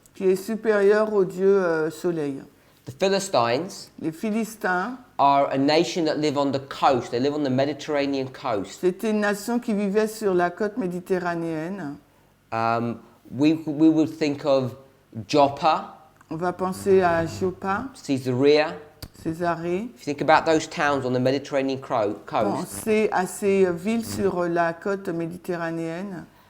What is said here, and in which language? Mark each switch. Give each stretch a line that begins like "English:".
French: qui est supérieur au dieu soleil.
English: The Philistines
French: Les Philistins,
English: are a nation that live on the coast. They live on the Mediterranean coast.
French: c'était une nation qui vivait sur la côte méditerranéenne.
English: We would think of Joppa,
French: On va penser à Joppa,
English: Caesarea.
French: Césarée.
English: If you think about those towns on the Mediterranean coast,
French: Pensez à ces villes sur la côte méditerranéenne.